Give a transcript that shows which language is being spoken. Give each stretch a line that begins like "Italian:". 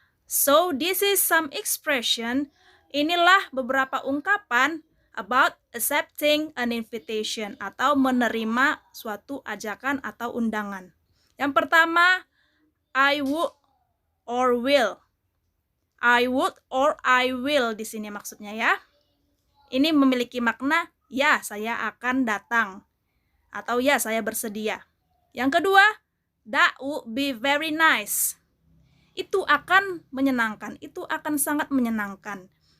English: So, this is some expression.
Indonesian: Inilah beberapa ungkapan
English: about accepting an invitation
Indonesian: atau menerima suatu ajakan atau undangan. Yang pertama,
English: I would or will. I would or I will
Indonesian: di sini maksudnya ya. Ini memiliki makna ya, saya akan datang atau ya, saya bersedia. Yang kedua,
English: that would be very nice.
Indonesian: Itu akan menyenangkan, itu akan sangat menyenangkan.